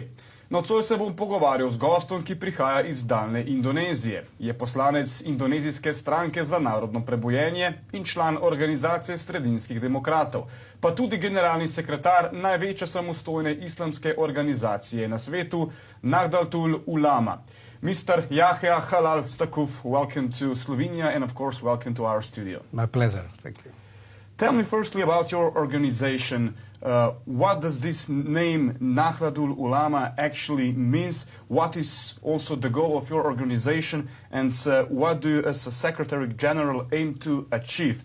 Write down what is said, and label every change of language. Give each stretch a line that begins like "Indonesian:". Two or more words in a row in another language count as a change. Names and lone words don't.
Slovenian: Nocoj se bom pogovarjal z gostom, ki prihaja iz daljne Indonezije. Je poslanec indonezijske stranke za narodno prebojenje in član organizacije sredinskih demokratov, pa tudi generalni sekretar največje samostojne islamske organizacije na svetu, Nahdlatul Ulama.
English: Mr. Kh.yahya Halal Staquf, welcome to Slovenia and of course welcome to our studio. My pleasure, thank you. Tell me firstly about your organization. What does this name Nahdlatul Ulama actually means? What is also the goal of your organization, and what do you as a Secretary General aim to achieve?